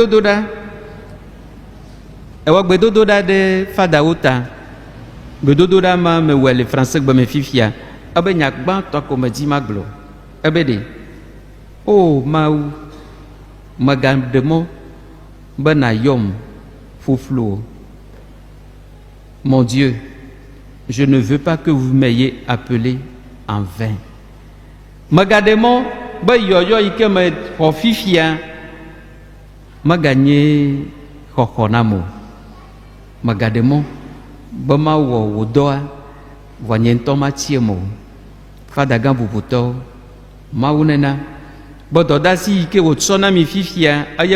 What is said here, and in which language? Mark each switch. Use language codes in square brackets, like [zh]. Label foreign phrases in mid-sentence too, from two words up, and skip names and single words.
[ee] gbedodoɖa ɖe fadawo ta gbedodoɖa ma me wɔe le français gbe me fifia ebe nya gbãtɔ ko me dzi ma gblɔ ebe ɖe o Mawu megaɖe mɔ be nàyɔm foflo [fr] mon Dieu je ne veux pas que vous m'ayez appelé en vain [ee] megaɖe mɔ be yɔyɔ yi ke me xɔ fifia meganye xɔxɔ nam o megaɖe mɔ be mawɔ wò dɔa vɔ nye ŋutɔ matsie mo fadagã bubutɔwo Mawu nena be dɔdasi yi ke wòtsɔ na mi fifia eye